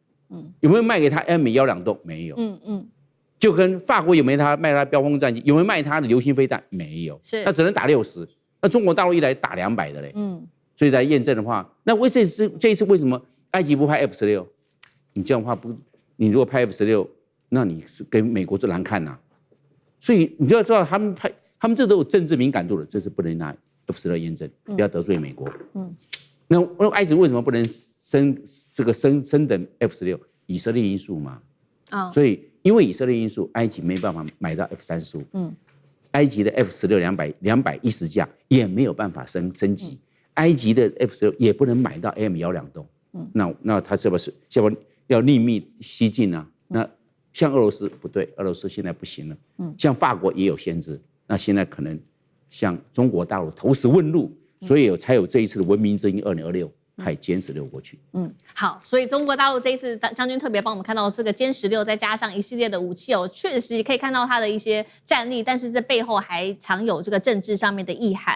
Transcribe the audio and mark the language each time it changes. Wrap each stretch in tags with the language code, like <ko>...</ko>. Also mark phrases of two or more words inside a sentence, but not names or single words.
<zh>有沒有賣給他 M120 沒有。就跟法國有沒有賣他飆風戰機？有沒有賣他的流星飛彈？沒有。是。那只能打60。那中國大陸一來打200的嘞。所以來驗證的話，那這一次為什麼埃及不派 F-16？你這樣的話你如果派 F-16，那你是給美國最難看吶。所以你就要知道，他們這都有政治敏感度的，这是不能拿 F-16驗證，不要得罪美國。那埃及為什麼不能升等 F-16？以色列因素嘛。所以因為以色列因素，埃及沒辦法買到 F-35。埃及的 F-16 210架也沒有辦法升級。埃及的 F-16也不能買到 M120。那他是不是要另覓蹊徑啊？那像俄羅斯不对，俄羅斯現在不行了。像法國也有限制，那現在可能像中國大陸投石問路，所以才有這一次的文明之音2026派殲16過去。好，所以中國大陸這一次將軍特別幫我們看到這個殲16，再加上一系列的武器哦，確實可以看到它的一些戰力，但是這背後還藏有這個政治上面的意涵。</zh>